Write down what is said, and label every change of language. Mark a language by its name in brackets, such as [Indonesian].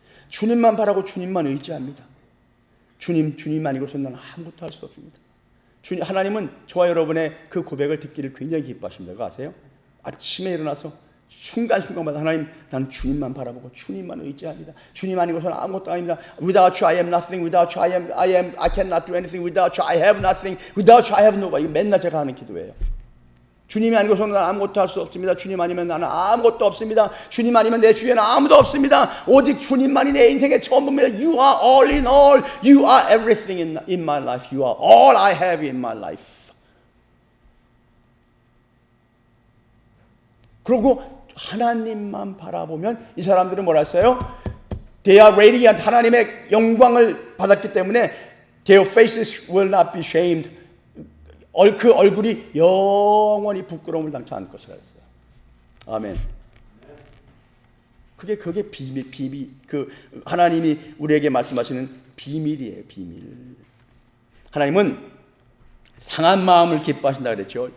[Korean] 주님만 바라고 주님만 의지합니다. 주님 아니고서는 나는 아무것도 할 수 없습니다. 하나님은 저와 여러분의 그 고백을 듣기를 굉장히 기뻐하십니다. 그거 아세요? 아침에 일어나서 순간순간마다 하나님, 나는 주님만 바라보고 주님만 의지합니다. 주님 아니고서는 아무것도 아닙니다. [English] Without you I am nothing. Without you I cannot do anything. Without you I have nothing. Without you I have nobody. [Korean] 맨날 제가 하는 기도예요. 주님이 아니고서는 나는 아무것도 할 수 없습니다. 주님 아니면 나는 아무것도 없습니다. 주님 아니면 내 주위에는 아무도 없습니다. 오직 주님만이 내 인생의 전부입니다. [English] You are all in all. You are everything in my life. You are all I have in my life. [Korean] 그리고 하나님만 바라보면 이 사람들은 뭐라 했어요? [English] They are radiant. [Korean] 하나님의 영광을 받았기 때문에 [English] their faces will not be shamed. [Korean] 그 얼굴이 영원히 부끄러움을 당치 않을 것이라 했어요. 아멘. 그게 비밀, 그 하나님이 우리에게 말씀하시는 비밀이에요, 비밀. 하나님은 상한 마음을 기뻐하신다 그랬죠.